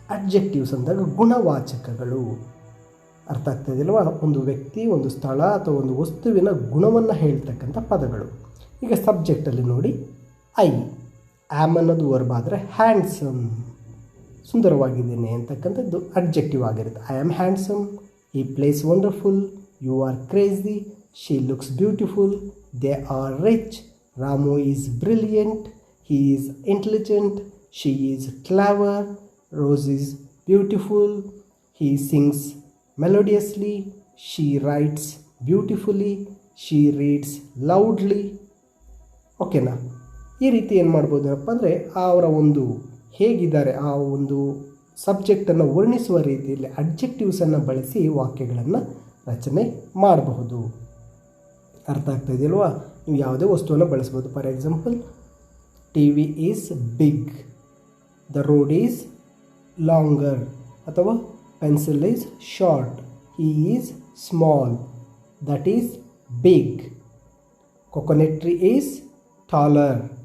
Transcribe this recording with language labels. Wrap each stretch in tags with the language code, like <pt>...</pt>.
<kn>Adjectives ಅಂದಾಗ ಗುಣವಾಚಕಗಳು. ಅರ್ಥ ಆಗ್ತಾಯಿದೆಯಲ್ವಾ? ಒಂದು ವ್ಯಕ್ತಿ, ಒಂದು ಸ್ಥಳ ಅಥವಾ ಒಂದು ವಸ್ತುವಿನ ಗುಣವನ್ನು ಹೇಳ್ತಕ್ಕಂಥ ಪದಗಳು. ಈಗ ಸಬ್ಜೆಕ್ಟಲ್ಲಿ ನೋಡಿ, ಐ ಆ್ಯಮ್ ಅನ್ನೋದು ವರ್ಬ್ ಆದರೆ ಹ್ಯಾಂಡ್ಸಮ್, ಸುಂದರವಾಗಿದ್ದೇನೆ ಅಂತಕ್ಕಂಥದ್ದು ಅಡ್ಜೆಕ್ಟಿವ್ ಆಗಿರುತ್ತೆ.</kn> <en>I am handsome, he plays wonderful, you are crazy, she looks beautiful, they are rich, Ramu is brilliant, he is intelligent, she is clever, Rose is beautiful, he sings melodiously, she writes beautifully, she reads loudly.</en> <kn>ಓಕೆನಾ? ಈ ರೀತಿ ಏನು ಮಾಡ್ಬೋದಪ್ಪ ಅಂದರೆ ಅವರ ಒಂದು ಹೇಗಿದ್ದಾರೆ ಆ ಒಂದು ಸಬ್ಜೆಕ್ಟನ್ನು ವರ್ಣಿಸುವ ರೀತಿಯಲ್ಲಿ ಅಡ್ಜೆಕ್ಟಿವ್ಸನ್ನು ಬಳಸಿ ವಾಕ್ಯಗಳನ್ನು ರಚನೆ ಮಾಡಬಹುದು. ಅರ್ಥ ಆಗ್ತಾ ಇದೆಯಲ್ವಾ? ನೀವು ಯಾವುದೇ ವಸ್ತುವನ್ನು ಬಳಸ್ಬೋದು.</kn> <en>For example, T V is big, the road is longer, ಅಥವಾ pencil is short, he is small, that is big, coconut tree is taller.</en>